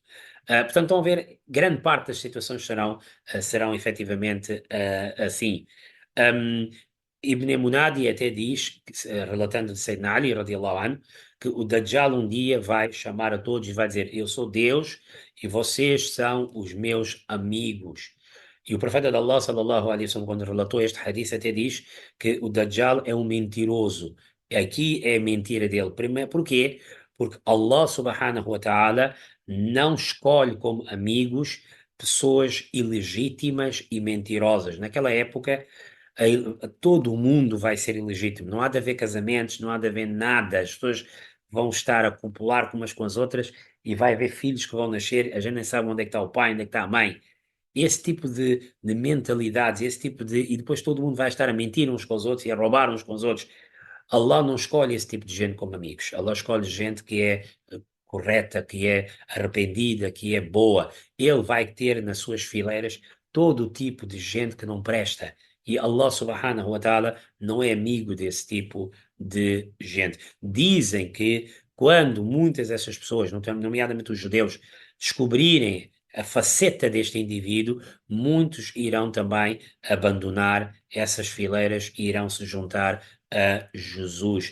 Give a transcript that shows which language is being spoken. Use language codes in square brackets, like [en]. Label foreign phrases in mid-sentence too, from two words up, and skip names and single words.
[pt] Portanto, estão a ver, grande parte das situações serão efetivamente assim. Um, Ibn Munadi até diz, relatando de Sayyidina Ali, [ar] رضي الله عنه, [pt] que o Dajjal um dia vai chamar a todos e vai dizer: eu sou Deus e vocês são os meus amigos. E o profeta de Allah, [ar] صلى الله عليه وسلم, [pt] quando relatou este hadith, até diz que o Dajjal é um mentiroso. Aqui é a mentira dele. Primeiro, porquê? Porque Allah [ar] سبحانه وتعالى [pt] não escolhe como amigos pessoas ilegítimas e mentirosas. Naquela época, todo o mundo vai ser ilegítimo. Não há de haver casamentos, não há de haver nada. As pessoas vão estar a copular umas com as outras, e vai haver filhos que vão nascer. A gente nem sabe onde é que está o pai, onde é que está a mãe. Esse tipo de mentalidades, esse tipo de. E depois todo mundo vai estar a mentir uns com os outros e a roubar uns com os outros. Allah não escolhe esse tipo de gente como amigos. Allah escolhe gente que é correta, que é arrependida, que é boa. Ele vai ter nas suas fileiras todo o tipo de gente que não presta. E Allah [ar] سبحانه وتعالى [pt] não é amigo desse tipo de gente. Dizem que quando muitas dessas pessoas, nomeadamente os judeus, descobrirem a faceta deste indivíduo, muitos irão também abandonar essas fileiras e irão se juntar a Jesus.